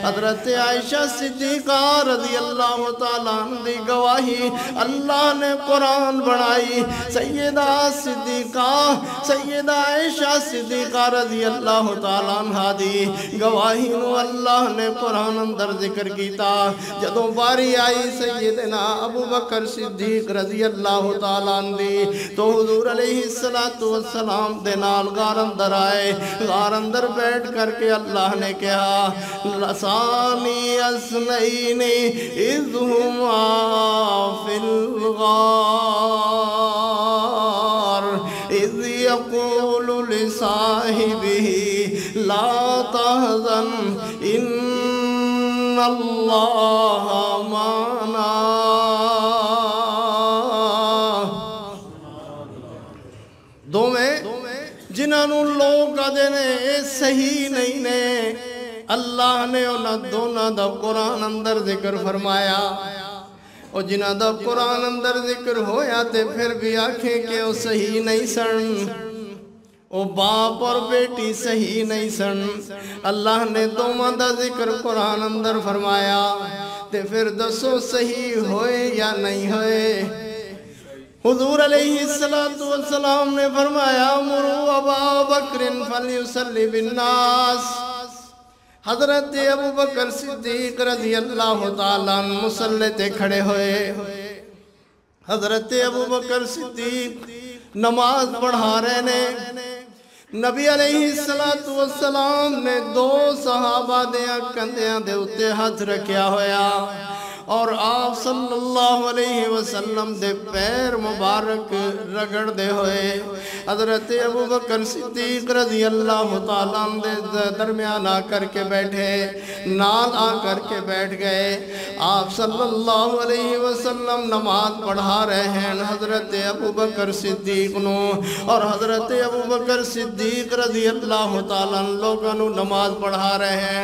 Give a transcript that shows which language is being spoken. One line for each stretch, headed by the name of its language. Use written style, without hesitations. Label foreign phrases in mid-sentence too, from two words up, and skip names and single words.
Punjabi: حضرت عائشہ صدیقہ
Arabic: رضی اللہ تعالیٰ عنہ
Punjabi: دی گواہی اللہ نے قرآن بنائی۔ سیدہ عائشہ صدیقہ
Arabic: رضی اللہ تعالیٰ عنہ
Punjabi: دی گواہی نو اللہ نے قرآن اندر ذکر کیتا۔ جدوں باری آئی سیدنا ابو بکر صدیق
Arabic: رضی اللہ تعالیٰ
Punjabi: عنہ دی تو حضور
Arabic: علیہ السلام
Punjabi: دے نال غار اندر آئے، غار اندر بیٹھ کر کے اللہ نے کہا
Arabic: لسانی اسنین اذ ہما فی الغار اذ یقول لصاحبہ لا تحزن ان اللہ معنا۔
Punjabi: جنہوں لوگ کہتے ہیں صحیح نہیں نے، اللہ نے انہاں دونوں دا قرآن اندر ذکر فرمایا، اور جنہاں دا قرآن اندر ذکر ہویا تے پھر بھی آنکھیں کہ وہ صحیح نہیں سن، وہ باپ اور بیٹی صحیح نہیں سن۔ اللہ نے دونوں دا ذکر قرآن اندر فرمایا تے پھر دسو صحیح ہوئے یا نہیں ہوئے؟ حضور
Arabic: علیہ السلام
Punjabi: نے فرمایا
Arabic: مرو ابا بکر فلیصلی بالناس۔
Punjabi: حضرت ابو بکر صدیق
Arabic: رضی اللہ تعالیٰ عنہ
Punjabi: مصلی تے کھڑے ہوئے، حضرت ابو بکر صدیق نماز پڑھا رہے نے، نبی علیہ السلام نے دو صحابہ دیاں کندیاں دے اتے ہاتھ رکھیا ہویا، اور آپ
Arabic: صلی اللہ علیہ وسلم
Punjabi: دے پیر مبارک رگڑ دے ہوئے حضرت ابو بکر صدیق
Arabic: رضی اللہ تعالیٰ
Punjabi: دے درمیان آ کر کے بیٹھے، نال آ کر کے بیٹھ گئے۔ آپ
Arabic: صلی اللہ علیہ وسلم
Punjabi: نماز پڑھا رہے ہیں حضرت ابو بکر صدیق نو، اور حضرت ابو بکر صدیق
Arabic: رضی اللہ تعالیٰ
Punjabi: لوگوں نو نماز پڑھا رہے ہیں۔